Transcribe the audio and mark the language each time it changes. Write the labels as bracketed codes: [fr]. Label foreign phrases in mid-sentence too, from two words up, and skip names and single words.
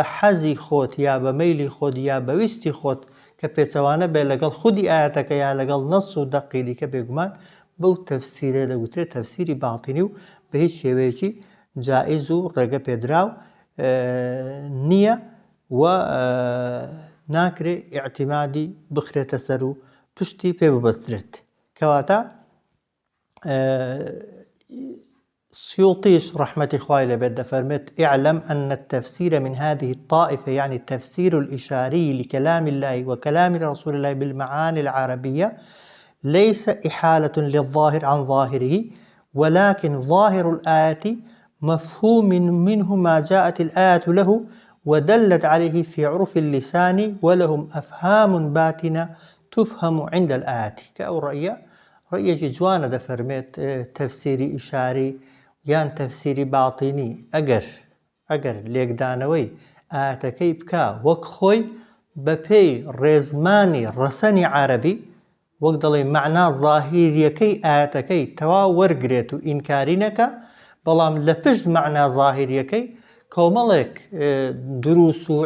[ckb] حەزی خۆت یا بە مەیلی خۆت یا بەویستی خۆت کە پێچەوانە بێ لەگەڵ خودی ئاەتەکە یا لەگەڵ نەس و دەقی دیکە بێگومان بەو تەفسیرە دەگوترێت تەفسیری باتینی و بە هیچ شێوەیەکی جائز و ڕێگە پێدراو نییە و ناکرێ ئیعتیمادی بخرێتە سەر و پشتی پێ ببەسترێت. کەواتە سيوطيش رحمة خوای لەبێت دەفەرمێت [ar] اعلم أن التفسير من هذه الطائفة يعني التفسير الإشاري لكلام الله وكلام رسول الله بالمعاني العربية ليس إحالة للظاهر عن ظاهره ولكن ظاهر الآية مفهوم منه ما جاءت الآية له ودلت عليه في عرف اللسان ولهم أفهام باطنة تفهم عند الآية. [ckb] كأو رأيي جوانە دەفەرمێت تەفسیری ئیشاری یان تەفسیری باتینی ئەگەر لێکدانەوەی ئاەتەکەی بکا وەک خۆی بە پێی ڕێزمانی ڕەسەنی عەرەبی وەک دەڵێ مەعنا ظاهیریەکەی ئاەتەکەی تەواو وەرگرێت و ئینکاری نەکە بەڵام لە پشت مەعنا ظاهیریەکەی کۆمەڵێک دروس و